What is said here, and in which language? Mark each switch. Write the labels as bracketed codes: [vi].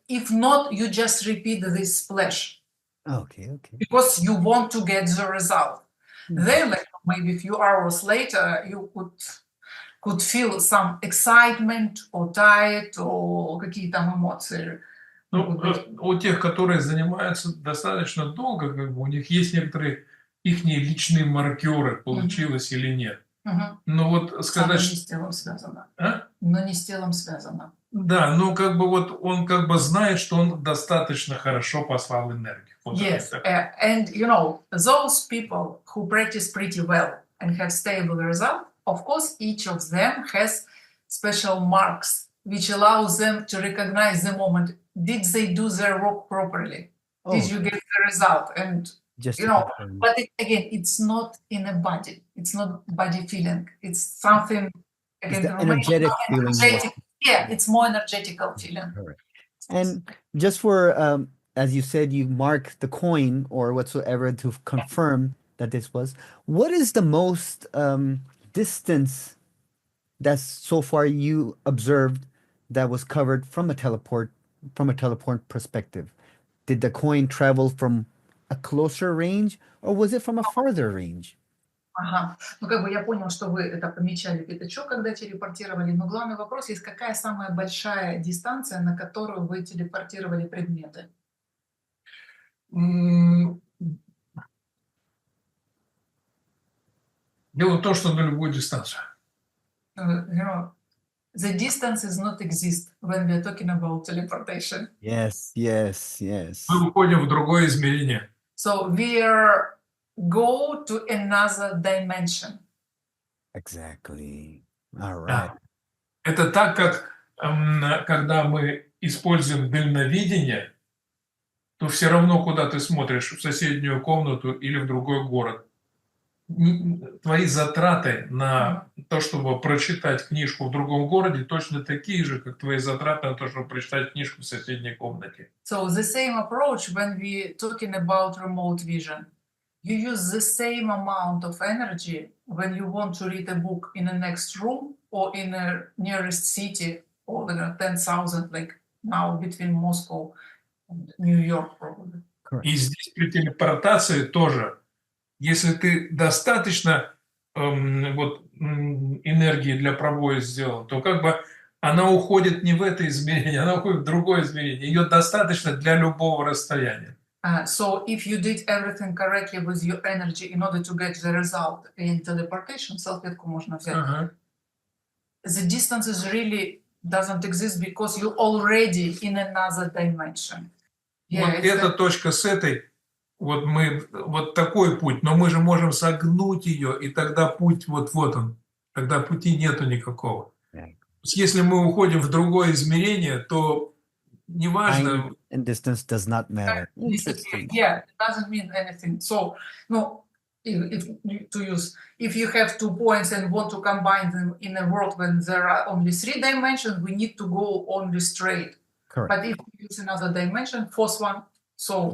[en] If not, you just repeat this splash. Okay. Because you want to get the result. Then, like maybe a few hours later, you could feel some excitement or tired or [ru] какие-то там эмоции. Ну, у тех, которые занимаются достаточно долго, как бы, у них есть некоторые их личные маркеры, получилось или нет. Но вот сказать... Но не с телом связано. Но не с телом связано. Да, ну как бы вот он как бы знает, что он достаточно хорошо послал энергию. Вот [en] yes, and you know, those people who practice pretty well and have stable result, of course, each of them has special marks which allows them to recognize the moment. Did they do their work properly? Did you get the result? And just you know, but again, it's not in a body. It's not body feeling. It's something again, energetic feeling. Yeah, it's more energetical feeling. Correct. And just for as you said, you mark the coin or whatsoever to confirm that this was. What is the most distance that so far you observed that was covered from a teleport perspective? Did the coin travel from a closer range, or was it from a farther range? [ru] Ага. Ну, как бы я понял, что вы это помечали пятачок, когда телепортировали, но главный вопрос есть, какая самая большая дистанция, на которую вы телепортировали предметы? М, Дело в том, что на любую дистанцию. [en] The distance is not exist when we are talking about teleportation. Yes, yes, yes. [ru] Мы уходим в другое измерение. [en] So we are go to another dimension. Exactly. All [ru] Да. [en] right. [ru] Это так, как когда мы используем дальновидение, то все равно, куда ты смотришь, в соседнюю комнату или в другой город. Твои затраты на то, чтобы прочитать книжку в другом городе, точно такие же, как твои затраты на то, чтобы прочитать книжку в соседней комнате. [en] So the same approach when we talking about remote vision. You use the same amount of energy when you want to read a book in the next room or in a nearest city or 10,000, like now between Moscow and New York probably. Correct. [ru] И здесь при телепортации тоже. Если ты достаточно энергии для пробоя сделал, то как бы она уходит не в это измерение, она уходит в другое измерение. Ее достаточно для любого расстояния. [en] So if you did everything correctly with your energy in order to get the result in teleportation, [ru] салфетку можно взять. [en] The distance is really doesn't exist because you already in another dimension. [ru] Вот эта точка с этой, вот такой путь, но мы же можем согнуть ее, и тогда путь вот он, тогда пути нету никакого. [en] Yeah. [ru] Если мы уходим в другое измерение, то неважно. [en] Time and distance does not matter. Interesting. Yeah, it doesn't mean anything. So, no, if you have 2 points and want to combine them in a world when there are only 3 dimensions, we need to go only straight. Correct. But if you use another dimension, fourth one, so